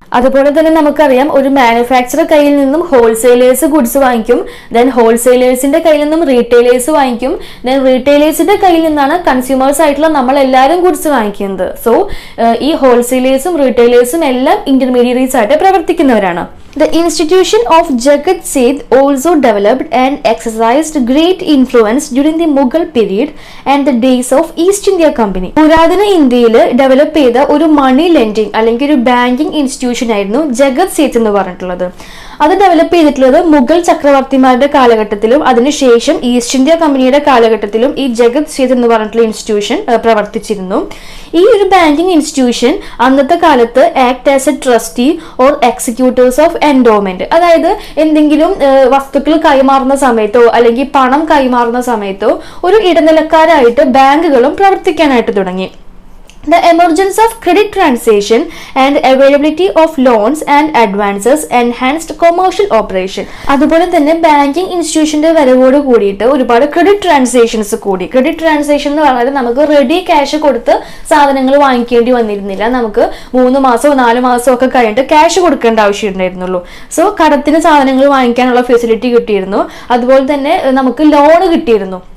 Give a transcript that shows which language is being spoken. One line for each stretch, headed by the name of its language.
Malayalam: അതുപോലെ തന്നെ നമുക്കറിയാം ഒരു മാനുഫാക്ചറർ കയ്യിൽ നിന്നും ഹോൾസെയിലേഴ്സ് ഗുഡ്സ് വാങ്ങിക്കും, ദെൻ ഹോൾസെയിലേഴ്സിന്റെ കയ്യിൽ നിന്നും റീറ്റെയിലേഴ്സ് വാങ്ങിക്കും, ദെൻ റീറ്റെയിലേഴ്സിന്റെ കയ്യിൽ നിന്നാണ് കൺസ്യൂമേഴ്സ് ആയിട്ടുള്ള നമ്മൾ എല്ലാവരും ഗുഡ്സ് വാങ്ങിക്കുന്നത്. സോ ഈ ഹോൾസെയിലേഴ്സും റീറ്റെയിലേഴ്സും എല്ലാം ഇന്റർമീഡിയറീസ് ആയിട്ട് പ്രവർത്തിക്കുന്നവരാണ്.
English: The institution of Jagat Seth also developed and exercised great influence during the Mughal period and the days of East India Company.
Malayalam: പുരാതന ഇന്ത്യയിൽ ഡെവലപ്പ് ചെയ്ത ഒരു മണി ലെൻഡിങ് അല്ലെങ്കിൽ ഒരു ബാങ്കിങ് ഇൻസ്റ്റിറ്റ്യൂഷൻ ആയിരുന്നു ജഗത് സേത്ത് എന്ന് പറഞ്ഞിട്ടുള്ളത്. അത് ഡെവലപ്പ് ചെയ്തിട്ടുള്ളത് മുഗൾ ചക്രവർത്തിമാരുടെ കാലഘട്ടത്തിലും അതിനുശേഷം ഈസ്റ്റ് ഇന്ത്യ കമ്പനിയുടെ കാലഘട്ടത്തിലും ഈ ജഗത് സേത്ത് എന്ന് പറഞ്ഞിട്ടുള്ള ഇൻസ്റ്റിറ്റ്യൂഷൻ പ്രവർത്തിച്ചിരുന്നു. ഈ ഒരു ബാങ്കിങ് ഇൻസ്റ്റിറ്റ്യൂഷൻ അന്നത്തെ കാലത്ത്
English: act as a trustee or executives of endowment,
Malayalam: അതായത് എന്തെങ്കിലും വസ്തുക്കൾ കൈമാറുന്ന സമയത്തോ അല്ലെങ്കിൽ പണം കൈമാറുന്ന സമയത്തോ ഒരു ഇടനിലക്കാരായിട്ട് ബാങ്കുകളും പ്രവർത്തിക്കാനായിട്ട് തുടങ്ങി.
English: The emergence of credit transaction and availability of loans and advances enhanced commercial operation.
Malayalam: അതുപോലെ തന്നെ ബാങ്കിങ് ഇൻസ്റ്റിറ്റ്യൂഷന്റെ വരവോട് കൂടിയിട്ട് ഒരുപാട് ക്രെഡിറ്റ് ട്രാൻസാക്ഷൻസ് കൂടി. ക്രെഡിറ്റ് ട്രാൻസാക്ഷൻ എന്ന് പറഞ്ഞാൽ നമുക്ക് റെഡി ക്യാഷ് കൊടുത്ത് സാധനങ്ങൾ വാങ്ങിക്കേണ്ടി വന്നിരുന്നില്ല. നമുക്ക് 3 മാസമോ 4 മാസമോ ഒക്കെ കഴിഞ്ഞിട്ട് ക്യാഷ് കൊടുക്കേണ്ട ആവശ്യമുണ്ടായിരുന്നുള്ളൂ. സോ കടത്തിന് സാധനങ്ങൾ വാങ്ങിക്കാനുള്ള ഫെസിലിറ്റി കിട്ടിയിരുന്നു. അതുപോലെ തന്നെ നമുക്ക് ലോൺ കിട്ടിയിരുന്നു.